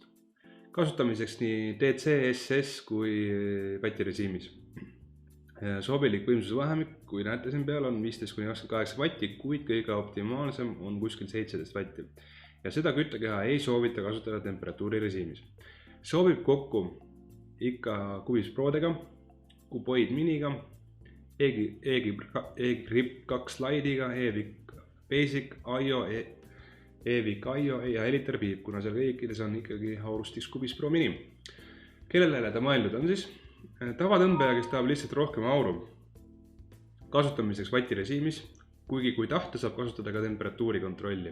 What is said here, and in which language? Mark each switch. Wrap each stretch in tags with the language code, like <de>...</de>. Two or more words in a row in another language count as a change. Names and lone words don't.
<et>Kasutamiseks nii DC, SS kui vatirežiimis. Sobilik võimsuse vahemik, kui näete siin peal, on 15–28 vatti, kuid kõige optimaalsem on kuskil 17 vatti. Ja seda küttekeha ei soovita kasutada temperatuuri režiimis. Sobib kokku ikka Cubis Prodega, Cuboid Miniga, E-Grip 2 Lite'iga, E-Vic Basic, IO, E-Vic IO ja Eliter Beep, kuna seal kõikides on ikkagi aurustiks Cubis Pro Mini. Kellele ta mõeldud on siis? Tavatõmbeja, kes tahab lihtsalt rohkem auru. Kasutamiseks vatirežiimis, kuigi kui tahta, saab kasutada ka temperatuuri kontrolli.</et>